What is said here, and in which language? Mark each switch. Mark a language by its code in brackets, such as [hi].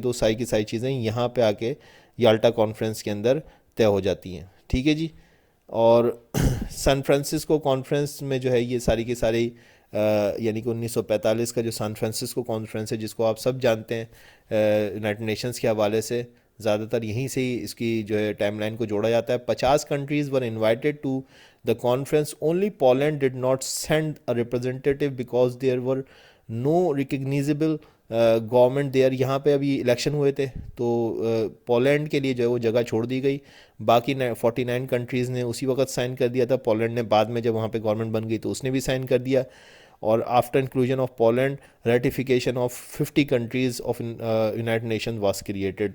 [ur] تو ساری کی ساری چیزیں یہاں پہ آ کے یالٹا کانفرنس کے اندر طے ہو جاتی ہیں. ٹھیک ہے جی. اور سان فرانسسکو کانفرنس میں جو ہے یہ ساری کی ساری یعنی کہ 1945 کا جو سان فرانسسکو کانفرنس ہے، جس کو آپ سب جانتے ہیں یونائٹڈ نیشنز کے حوالے سے، زیادہ تر یہیں سے ہی اس کی جو ہے ٹائم لائن کو جوڑا جاتا ہے. [en] 50 countries were invited to the conference. Only Poland did not send a representative because there were no recognizable government there. [ur] یہاں پہ ابھی الیکشن ہوئے تھے تو پولینڈ کے لیے جو ہے وہ جگہ چھوڑ دی گئی. باقی 49 کنٹریز نے اسی وقت سائن کر دیا تھا. پولینڈ نے بعد میں جب وہاں پہ گورنمنٹ بن گئی تو اس نے بھی سائن کر دیا. [en] اور after inclusion of Poland ratification of 50 countries of United Nations was created.